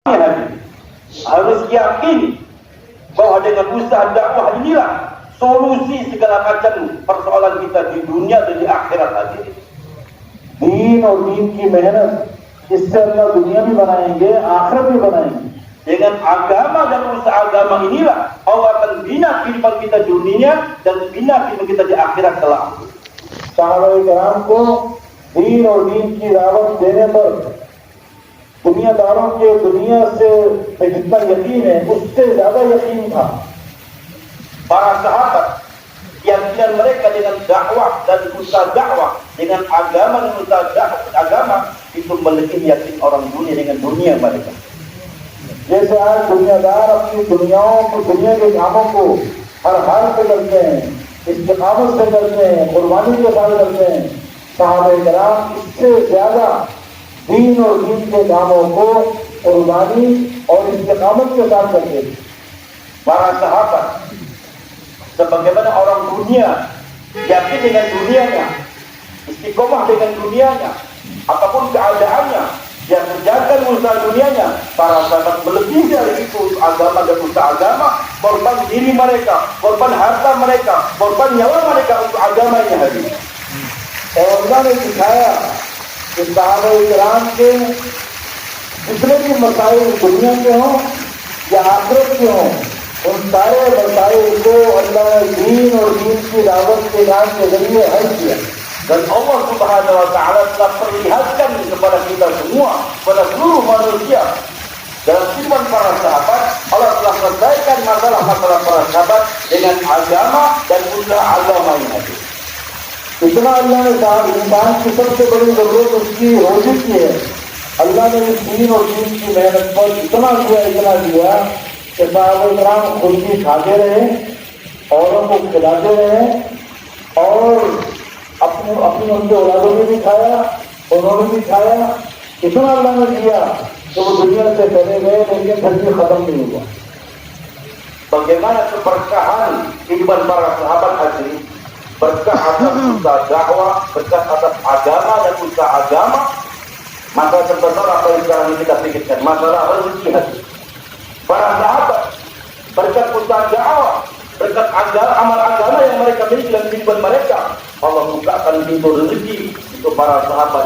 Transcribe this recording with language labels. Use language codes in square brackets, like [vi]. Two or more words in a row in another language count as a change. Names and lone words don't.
[id] Harus yakin bahwa dengan usaha dakwah inilah solusi segala macam persoalan kita di dunia dan di akhirat hadirin. [hi] दीन और दीन की मेहनत इससे अल्लाह दुनिया भी बनाएंगे, आखिरत भी बनाएंगे. [id] Dengan agama dan usaha agama inilah Allah akan bina kehidupan kita di dunia dan bina kehidupan kita di akhirat kelak. [hi] साहबा-ए-किराम को दीन और दीन की दावत देने पर दुनियादारों के दुनिया से जितना यकीन है उससे ज्यादा यकीन था. [id] Para sahabat keyakinan mereka dengan dakwah dan usaha dakwah, dengan agama dan usaha agama itu melebihi yakin orang dunia dengan dunia mereka. [hi] जैसे आज दुनियादार अपनी दुनियाओं को, दुनिया के कामों को हर हाल पे करते हैं, इस्तिकामत से करते हैं, कुर्बानी के साथ करते हैं, साहबा-ए-किराम इससे ज्यादा दीन और दीन के कामों को कुर्बानी और इस्तिकामत के साथ करते हैं. [id] Para sahabat sebagaimana orang dunia yakin dengan dunianya, istiqomah dengan dunianya, apapun keadaannya, dia kerjakan usaha dunianya. Para sahabat melebihi dari itu agama dan usaha agama, korban diri mereka, korban harta mereka, korban nyawa mereka untuk agamanya hadir. [hi] और अल्लाह ने दिखाया कि साहबा-ए-किराम के जितने भी मसाइल दुनिया के हों या आखिरत के हों, उन सारे मसाइल को अल्लाह ने दीन और दीन की दावत के काम के जरिए हल किया. [id] Dan [ar] الله سبحانه وتعالى [id] telah perlihatkan kepada kita semua, kepada seluruh manusia, dalam kehidupan para sahabat, Allah telah selesaikan masalah-masalah para sahabat dengan agama dan usaha agama yang hadir. [hi] इतना अल्लाह ने इंसान की सबसे बड़ी जरूरत उसकी रोजी की है. अल्लाह ने इस दीन और दीन की मेहनत पर इतना दिया कि साहबा-ए-किराम खुद भी खाते रहे, औरों को खिलाते रहे और अपनी उनके औलादों ने भी खाया, उन्होंने भी खाया. इतना अल्लाह ने दिया कि वो दुनिया से चले गए लेकिन फिर भी खत्म नहीं हुआ. [id] Bagaimana keberkahan kehidupan para sahabat hadirin, berkah atas usaha dakwah, berkah atas agama dan usaha agama. Masalah terbesar apa yang sekarang ini kita pikirkan, masalah rezeki hati. Para sahabat berkat usaha dakwah, berkat amal agama yang mereka miliki dalam kehidupan mereka, Allah bukakan pintu rezeki untuk para sahabat.